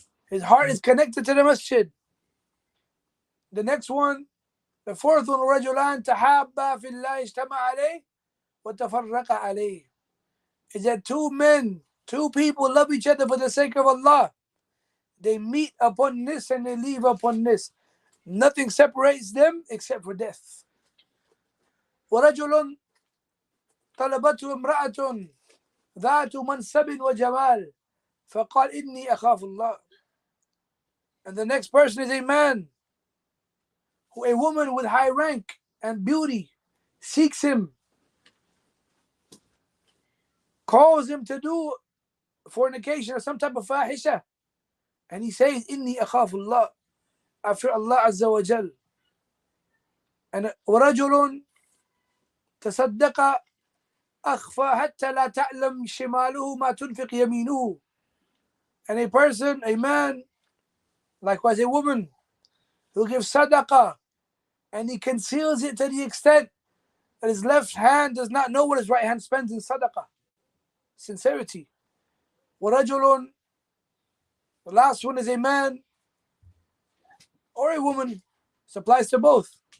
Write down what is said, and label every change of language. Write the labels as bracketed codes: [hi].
[en] His heart is connected to the masjid. The next one, the fourth one, [ar] رجلان تحابا في الله اجتمع عليه وتفرق عليه, [en] is that 2 men, 2 people love each other for the sake of Allah. They meet upon this and they leave upon this. Nothing separates them except for death. [ar] ورجل طلبته امرأة ذات منصب وجمال فقال إني أخاف الله. [en] And the next person is a man who, a woman with high rank and beauty, seeks him, calls him to do fornication or some type of fahisha, and he says, [ar] إني أخاف الله, [en] I fear Allah Azza wa Jal. [ar] And ورجل تصدق أخفى حتى لا تعلم شماله ما تنفق يمينه. [en] And a person, a man, likewise a woman, who gives sadaqah and he conceals it to the extent that his left hand does not know what his right hand spends in sadaqah. Sincerity. [ar] وَرَجُلٌ, [en] the last one is a man or a woman. This applies to both.